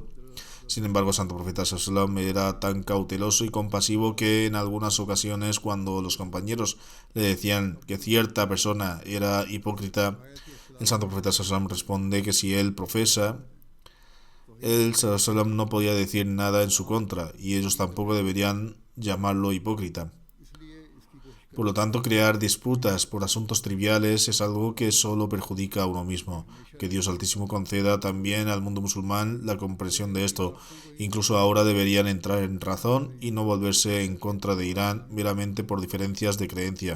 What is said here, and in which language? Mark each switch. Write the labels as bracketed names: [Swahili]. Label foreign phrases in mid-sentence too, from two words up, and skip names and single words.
[Spanish] Sin embargo, el Santo Profeta Sallallahu era tan cauteloso y compasivo que en algunas ocasiones, cuando los compañeros le decían que cierta persona era hipócrita, el Santo Profeta Sallallahu responde que si él profesa, el Sallallahu no podía decir nada en su contra y ellos tampoco deberían llamarlo hipócrita. [Urdu] اس لیے اس کی کوشش [Spanish] Por lo tanto, crear disputas por asuntos triviales es algo que solo perjudica a uno mismo. Que Dios Altísimo conceda también al mundo musulmán la comprensión de esto. Incluso ahora deberían entrar en razón y no volverse en contra de Irán meramente por diferencias de creencia.